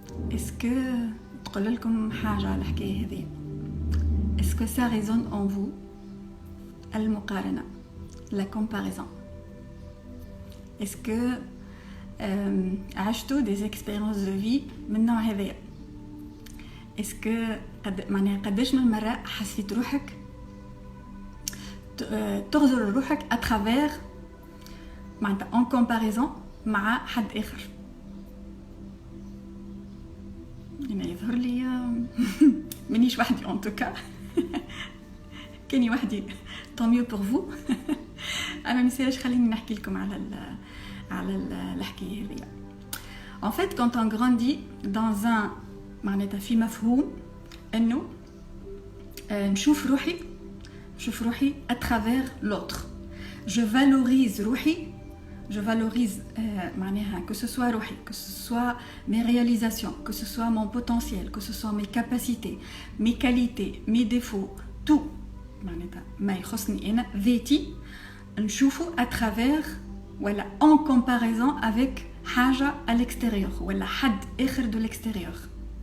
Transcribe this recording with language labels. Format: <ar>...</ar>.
<fr>Est-ce que</fr> <ar>تقول لكم حاجة على الحكاية هذه؟</ar> <fr>Est-ce que ça résonne en vous? المقارنة، la comparaison. Est-ce que</fr> <ar>عشتوا</ar> <fr>des expériences de vie</fr> <ar>من النوع هذا؟ Est-ce que معناها قداش من مرة حسيت روحك تغزر روحك</ar> <fr>à travers</fr> <ar>معناتها</ar> <fr>en comparaison</fr> <ar>مع حد آخر؟ أنا يظهر لي منيش وحدي</ar> <fr>en tout cas</fr> <ar>كاني وحدي</ar> <fr>tant mieux pour vous.</fr> <ar>أنا نسيرش خليني نحكي لكم على الحكاية هذه.</ar> <fr>En fait quand on grandit dans un</fr> <ar>معناتها في مفهوم إنه نشوف روحي</ar> <fr>à travers l'autre. Je valorise روحي، je valorise معناها que ce soit روحي، que ce soit mes réalisations, que ce soit mon potentiel, que ce soit mes capacités, mes qualités, mes défauts, tout معناتها</fr> <ar>ما يخصني أنا ذاتي نشوفه</ar> <fr>à travers ولا en comparaison avec حاجة à l'extérieur</fr> <ar>ولا حد آخر</ar> <fr>de l'extérieur.</fr>